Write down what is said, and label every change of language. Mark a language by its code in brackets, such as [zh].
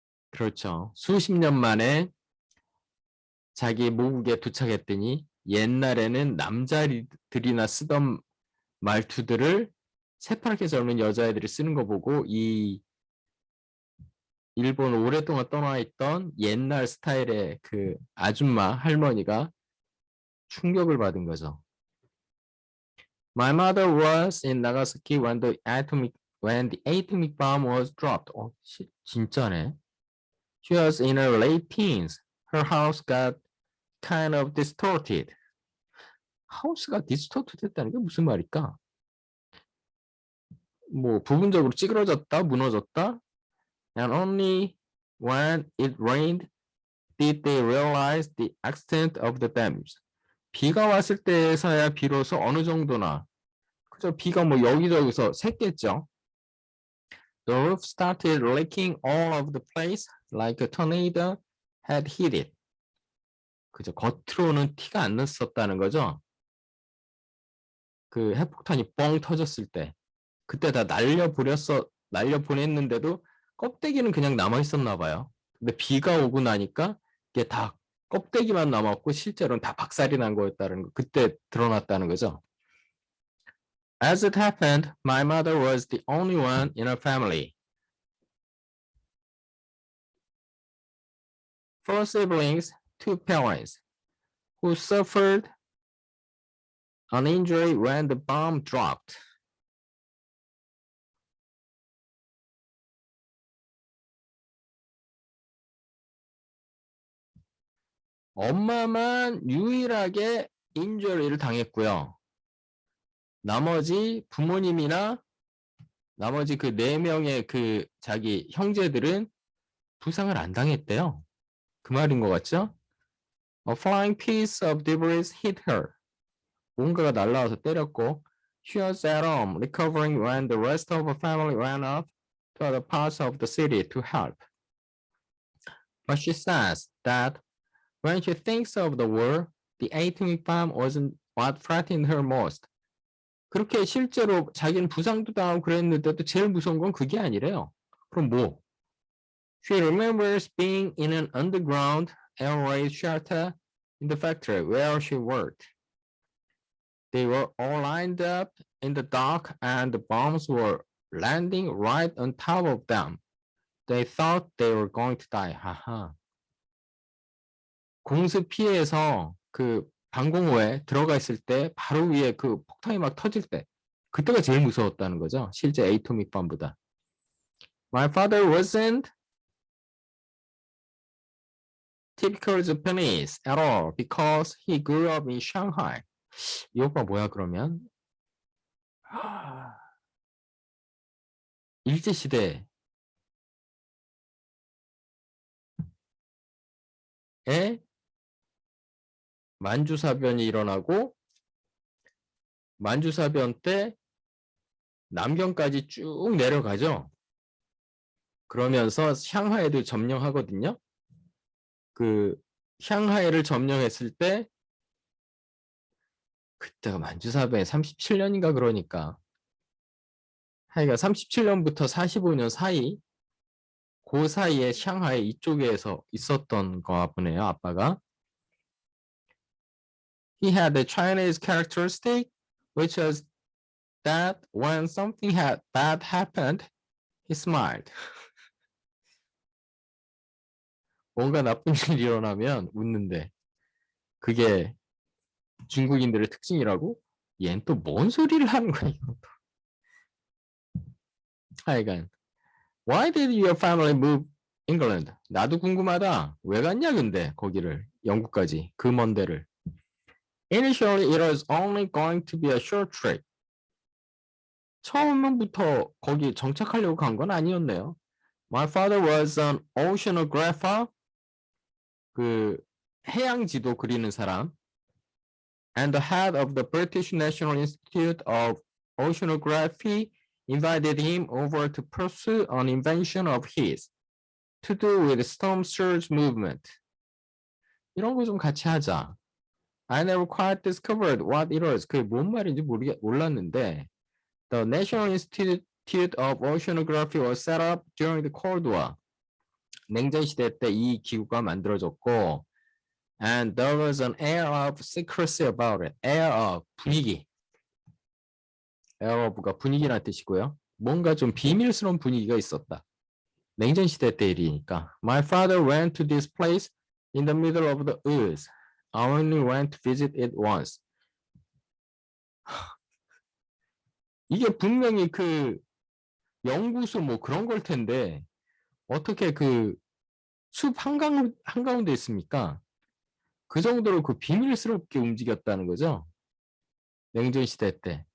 [ko] 그렇죠. 수십 년 만에 자기 모국에 도착했더니 옛날에는 남자들이나 쓰던 말투들을 새파랗게 젊은 여자애들이 쓰는 거 보고 이 일본 오랫동안 떠나 있던 옛날 스타일의 그 아줌마 할머니가 충격을 받은 거죠. [en] My mother was in Nagasaki when the atomic bomb was dropped. [ko] 진짜네. [en] She was in her late teens. Her house got kind of distorted. [ko] 하우스가 distorted 했다는 게 무슨 말일까? 뭐 부분적으로 찌그러졌다, 무너졌다. [en] And only when it rained did they realize the extent of the damage. [ko] 비가 왔을 때에서야 비로소 어느 정도나, 그죠? 비가 뭐 여기저기서 샜겠죠. [en] The roof started leaking all over the place like a tornado had hit it. [ko] 그죠? 겉으로는 티가 안 났었다는 거죠. 그 핵폭탄이 뻥 터졌을 때, 그때 다 날려보냈는데도 껍데기는 그냥 남아 있었나 봐요. 근데 비가 오고 나니까 이게 다 껍데기만 남았고 실제로는 다 박살이 난 거였다는 거, 그때 드러났다는 거죠. [en] As it happened, my mother was the only one in her family. 4 siblings, 2 parents, who suffered an injury when the bomb dropped. [ko] 엄마만 유일하게 인jury를 당했고요. 나머지 부모님이나 나머지 그 4명의 그 자기 형제들은 부상을 안 당했대요. 그 말인 것 같죠? [en] A flying piece of debris hit her. [ko] 뭔가가 날라와서 때렸고, [en] She was at home, recovering when the rest of her family ran off to other parts of the city to help. But she says that when she thinks of the war, the atomic bomb wasn't what frightened her most. [ko] 그렇게 실제로 자기는 부상도 당하고 그랬는데도 제일 무서운 건 그게 아니래요. 그럼 뭐? [en] She remembers being in an underground air raid shelter in the factory where she worked. They were all lined up in the dark and the bombs were landing right on top of them. They thought they were going to die. 하하. [ko] 공습 피해에서 그 방공호에 들어가 있을 때 바로 위에 그 폭탄이 막 터질 때 그때가 제일 무서웠다는 거죠. 실제 에이토믹 bom보다. [en] My father wasn't typical Japanese at all because he grew up in Shanghai. [ko] 이 오빠 뭐야 그러면? 일제시대에 만주사변이 일어나고 만주사변 때 남경까지 쭉 내려가죠. 그러면서 샹하이를 점령하거든요. 그 샹하이를 점령했을 때 그때가 만주사변이 37년인가 그러니까 하여간 37년부터 45년 사이 그 사이에 샹하이 이쪽에서 있었던 거 보네요. 아빠가. [en] He had the Chinese characteristic which was that when something bad happened, he smiled. [ko] 뭔가 나쁜 일이 일어나면 웃는데 그게 중국인들의 특징이라고? 얘는 또 뭔 소리를 하는 거야? 하여간 [en] Why did your family move England? [ko] 나도 궁금하다. 왜 갔냐 근데 거기를 영국까지 그 먼 데를. [en] Initially it was only going to be a short trip. [ko] 처음부터 거기 정착하려고 간 건 아니었네요. [en] My father was an oceanographer. [ko] 그 해양지도 그리는 사람. [en] And the head of the British National Institute of Oceanography invited him over to pursue an invention of his to do with storm surge movement. [ko] 이런 거 좀 같이 하자. [en] I never quite discovered what it was. [ko] 그게 뭔 말인지 몰랐는데 [en] The National Institute of Oceanography was set up during the Cold War. [ko] 냉전 시대 때 이 기구가 만들어졌고 [en] and there was an air of secrecy about it. [ko] air of 분위기. air of가 분위기라는 뜻이고요. 뭔가 좀 비밀스러운 분위기가 있었다. 냉전 시대 때 일이니까. [en] My father went to this place in the middle of the woods. I only went to visit it once. [ko] 이게 분명히 그 연구소 뭐 그런 걸 텐데 어떻게 그 숲 한가운데 있습니까? 그 정도로 그 비밀스럽게 움직였다는 거죠. 냉전 시대 때.